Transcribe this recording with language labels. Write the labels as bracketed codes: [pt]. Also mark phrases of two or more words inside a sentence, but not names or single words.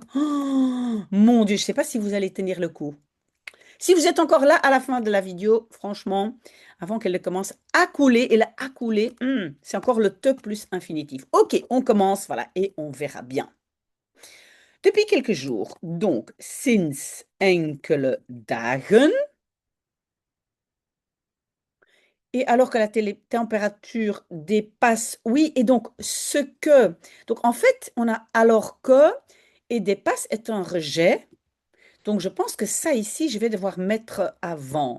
[fr] Oh, mon Dieu, je ne sais pas si vous allez tenir le coup. Si vous êtes encore là à la fin de la vidéo, franchement, avant qu'elle ne commence à couler, et là, à couler, c'est encore le te plus infinitif. Ok, on commence, voilà, et on verra bien. Depuis quelques jours, donc, [nl] sinds enkele dagen, [fr] et alors que la température dépasse, oui, et donc ce que, donc en fait, on a alors que, et dépasse est un rejet, donc je pense que ça ici, je vais devoir mettre avant.